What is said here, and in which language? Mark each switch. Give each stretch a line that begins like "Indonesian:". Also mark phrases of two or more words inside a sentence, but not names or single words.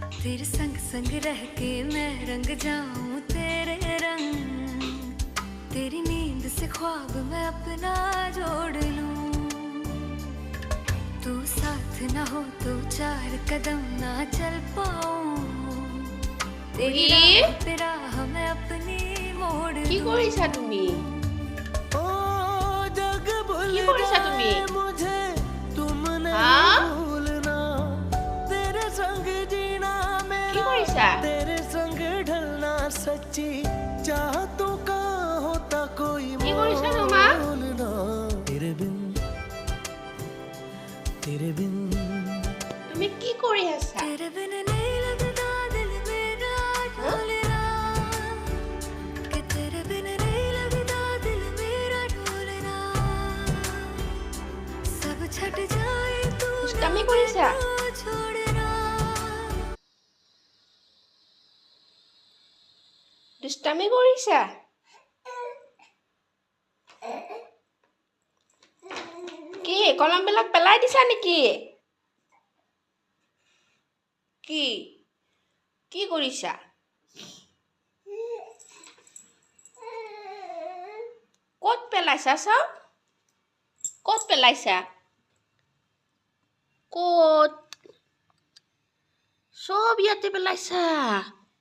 Hindi: तेरे संग संग रह के मैं रंग जाऊं तेरे रंग, तेरी नींद से ख्वाब मैं अपना जोड़ लूं। तू साथ ना हो तो चार कदम ना चल पाऊं, तेरी राह पे राह मैं अपनी मोड़
Assamese: কি
Hindi: दूं।
Assamese: কৰিছা তুমি কি কৰিছা তুমি
Hindi: मुझे तुम
Assamese: হা
Hindi: नहीं भूलना, तेरे संग जीना
Assamese: কি
Hindi: मेरा,
Assamese: কৰিছা
Hindi: तेरे संग ढलना सच्ची चाहतों का होता कोई
Assamese: কি কৰিছা তোমা
Hindi: मोल ना। तेरे बिन
Assamese: তুমি কি কৰি আছা
Hindi: तेरे बिन नहीं लगता दिल मेरा ढोलना, कि तेरे बिन नहीं लगता दिल मेरा ढोलना। सब छट जाए तू ना
Assamese: দুষ্টামি কৰিছা
Hindi: तो छोड़ना।
Assamese: দুষ্টামি কৰিছা কি কলমবিলাক পেলাই দিছা নেকি কি কি কৰিছা ক'ত পেলাইছা চাও ক'ত পেলাইছা ক'ত চব ইয়াতে পেলাইছা